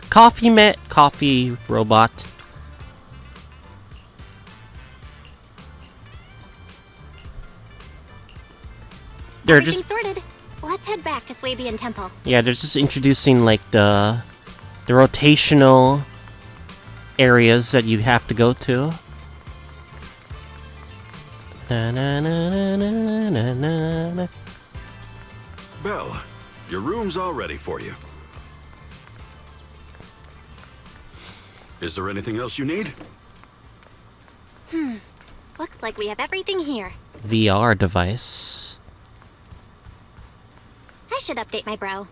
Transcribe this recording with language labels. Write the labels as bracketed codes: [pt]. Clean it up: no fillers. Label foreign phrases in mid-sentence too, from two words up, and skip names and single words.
[en] Coffee robot. They're Everything's just sorted. Let's head back to Swabian Temple. yeah, they're just introducing like the rotational areas that you have to go to. Na, na, na, na, na, na, na, na. Belle, your room's all ready for you. Is there anything else you need? Looks like we have everything here. VR device. I should update my bro.